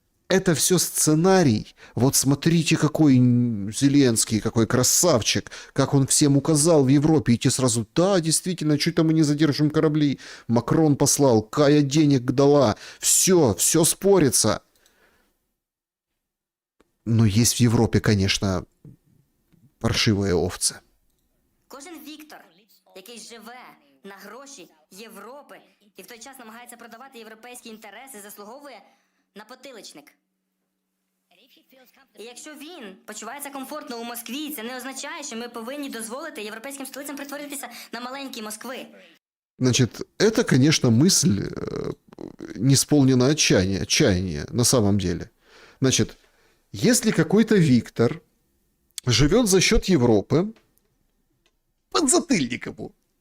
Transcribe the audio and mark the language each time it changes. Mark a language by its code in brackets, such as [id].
[ru] Это все сценарий. Вот смотрите, какой Зеленский, какой красавчик, как он всем указал в Европе. И те сразу, да, действительно, что-то мы не задержим корабли. Макрон послал, Кая денег дала. Все спорится. Но есть в Европе, конечно, паршивые овцы. [uk] Кожен Віктор, який живе на гроші Європи і в той час намагається продавати європейські інтереси, заслуговує на потиличник. І якщо він почувається комфортно у Москві, це не означає, що ми повинні дозволити європейським столицям притворитися на маленькі Москви. [ru] Значит, это, конечно, мысль не исполнена отчаяния на самом деле. Значит, если какой-то Виктор живет за счет Европы, подзатыльник ему.